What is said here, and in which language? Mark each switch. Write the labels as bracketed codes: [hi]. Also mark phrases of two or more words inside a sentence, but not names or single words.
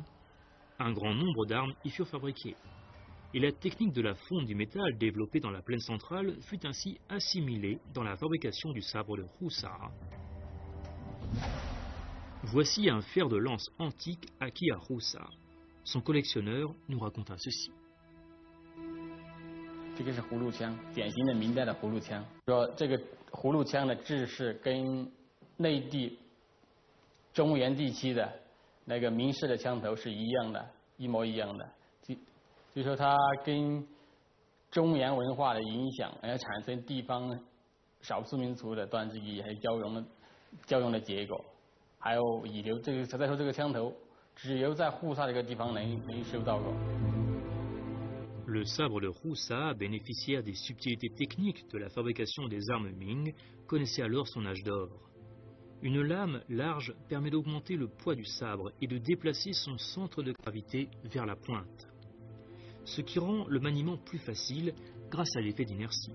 [fr] Un grand nombre d'armes y furent fabriquées. Et la technique de la fonte du métal développée dans la plaine centrale fut ainsi assimilée dans la fabrication du sabre de Roussa. Voici un fer de lance antique acquis à Roussa. Son collectionneur nous raconta ceci. [zh] 这个是葫芦枪，典型的明代的葫芦枪。说这个葫芦枪的制式跟内地中原地区的那个明式的枪头是一样的，一模一样的。就说它跟中原文化的影响，而产生地方少数民族的断肢遗还有交融的结果，还有遗留这个再说这个枪头，只有在护萨这个地方能收到过。 [fr] Le sabre de Roussa, bénéficiaire des subtilités techniques de la fabrication des armes Ming, connaissait alors son âge d'or. Une lame large permet d'augmenter le poids du sabre et de déplacer son centre de gravité vers la pointe, ce qui rend le maniement plus facile grâce à l'effet d'inertie.